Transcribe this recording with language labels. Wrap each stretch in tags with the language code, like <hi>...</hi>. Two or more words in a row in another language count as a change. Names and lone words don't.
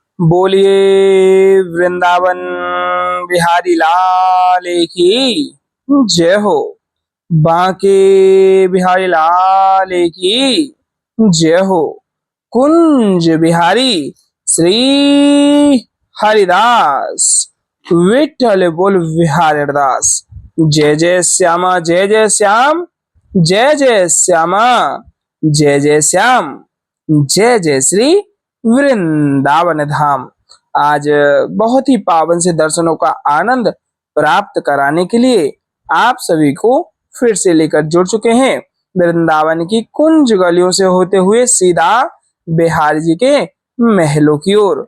<hi>बोलिए वृंदावन बिहारी लाल की जय हो। बांके बिहारी लाल की जय हो। कुंज बिहारी श्री हरिदास विठल बोल बिहारी दास। जय जय श्यामा जय जय श्याम, जय जय श्यामा जय जय श्याम, जय जय श्री वृंदावन धाम। आज बहुत ही पावन से दर्शनों का आनंद प्राप्त कराने के लिए आप सभी को फिर से लेकर जुड़ चुके हैं वृंदावन की कुंज गलियों से होते हुए सीधा बिहार जी के महलों की ओर।</hi>